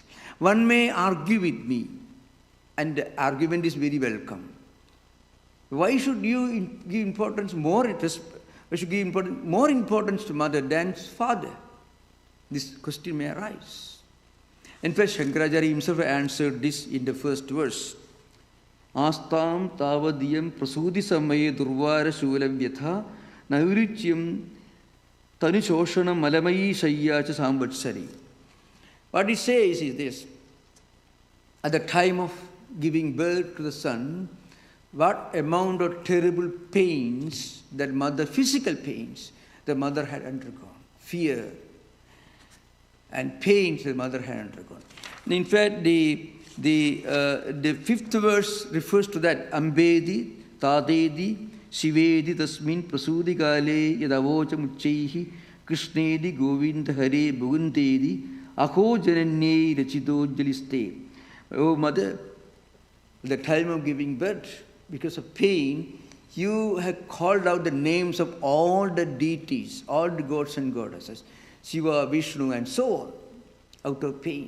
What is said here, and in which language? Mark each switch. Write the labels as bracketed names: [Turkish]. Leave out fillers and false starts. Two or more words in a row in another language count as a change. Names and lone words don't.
[English] One may argue with me, and the argument is very welcome. Why should you give importance more importance to mother than father? This question may arise. In fact, Shankaracharya himself answered this in the first verse. [Sanskrit] Astam tavadiyam prasudi samaye durvara shulam vyatha naurityam tanushoshanam malamayi shayyacha samvatsari. [English] What he says is this. At the time of giving birth to the son, what amount of terrible pains that mother, physical pains, the mother had undergone, fear and pains the mother had undergone. In fact, the fifth verse refers to that. [Sanskrit] Ambedi, Tadedi, Shivedi, Tasmin, Prasudi Gale, Yadavocha Muchaihi, Krishnedi, Govinda Hare, Bhugundedi, Akho Jananye, Rachido Jaliste. [English] Oh, mother, at the time of giving birth, because of pain, you have called out the names of all the deities, all the gods and goddesses, Shiva, Vishnu, and so on, out of pain.